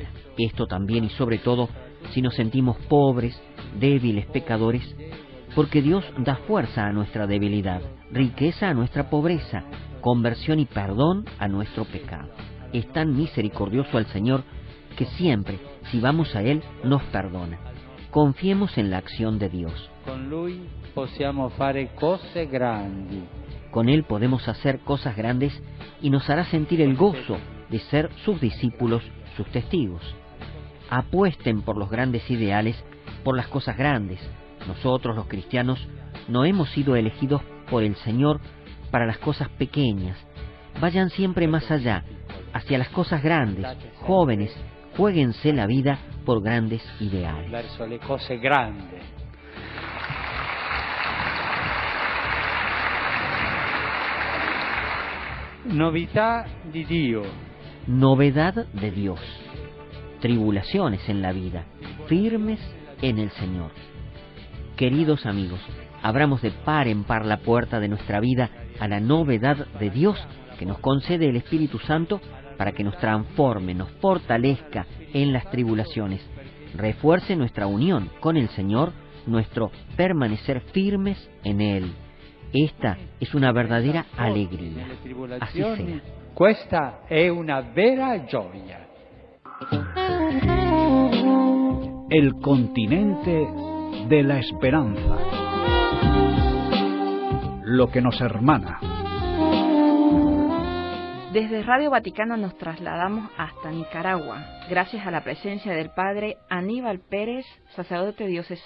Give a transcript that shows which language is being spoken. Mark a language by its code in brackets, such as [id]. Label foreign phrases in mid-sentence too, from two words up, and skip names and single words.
[es] Esto también y sobre todo si nos sentimos pobres, débiles, pecadores, porque Dios da fuerza a nuestra debilidad, riqueza a nuestra pobreza, conversión y perdón a nuestro pecado. Es tan misericordioso el Señor que siempre, si vamos a Él, nos perdona. Confiemos en la acción de Dios. [it] Con Lui possiamo fare cose grandi. [es] Con Él podemos hacer cosas grandes y nos hará sentir el gozo de ser sus discípulos, sus testigos. Apuesten por los grandes ideales, por las cosas grandes. Nosotros, los cristianos, no hemos sido elegidos por el Señor para las cosas pequeñas. Vayan siempre más allá, hacia las cosas grandes. Jóvenes, juéguense la vida por grandes ideales. [it] Verso le cose grandi. Novità di Dio. [es] Novedad de Dios. Tribulaciones en la vida, firmes en el Señor. Queridos amigos, abramos de par en par la puerta de nuestra vida a la novedad de Dios que nos concede el Espíritu Santo para que nos transforme, nos fortalezca en las tribulaciones, refuerce nuestra unión con el Señor, nuestro permanecer firmes en Él. Esta es una verdadera alegría. Así será. [it] Questa è una vera gioia. [es] El continente de la esperanza. Lo que nos hermana. Desde Radio Vaticano nos trasladamos hasta Nicaragua, gracias a la presencia del Padre Aníbal Pérez, sacerdote diocesano.